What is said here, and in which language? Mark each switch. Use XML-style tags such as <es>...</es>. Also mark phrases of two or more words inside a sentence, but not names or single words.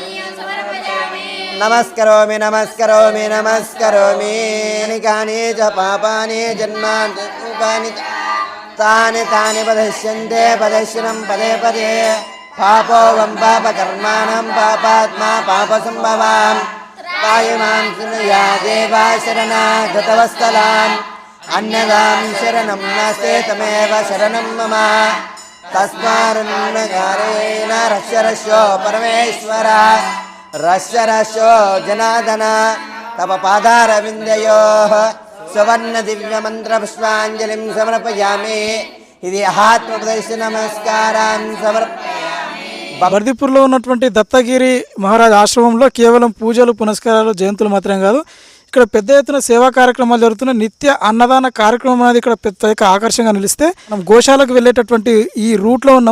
<sa>नमस्करोमि नमस्करोमि नमस्करोमि निकानि च पापानि जन्मानि तानि तानि पदश्यन्ते पदश्यनं पदे पदे पापो वं पापकर्माणां पापात्मा पापसम्भवां पायमां सुनया देवा शरणागतवत्सलाम् अन्यदां शरणं नास्ते तमेव शरणं मम तस्मान्नकारेण रक्षरक्षो परमेश्वर रक्षरक्षो जनार्दन तव पादारविन्दयोः सुवर्णदिव्यमन्त्रपुष्पाञ्जलिं समर्पयामि</sa> <te>ఇది ఆత్మోపదేశ నమస్కారం బర్దిపూర్లో ఉన్నటువంటి దత్తగిరి మహారాజ్ ఆశ్రమంలో కేవలం పూజలు పునస్కారాలు జయంతులు మాత్రం కాదు, ఇక్కడ పెద్ద ఎత్తున సేవా కార్యక్రమాలు జరుగుతున్న నిత్య అన్నదాన కార్యక్రమం అనేది ఇక్కడ పెద్ద ఆకర్షణగా నిలిస్తే మనం గోశాలకు వెళ్ళేటటువంటి ఈ రూట్లో ఉన్నాము.</te>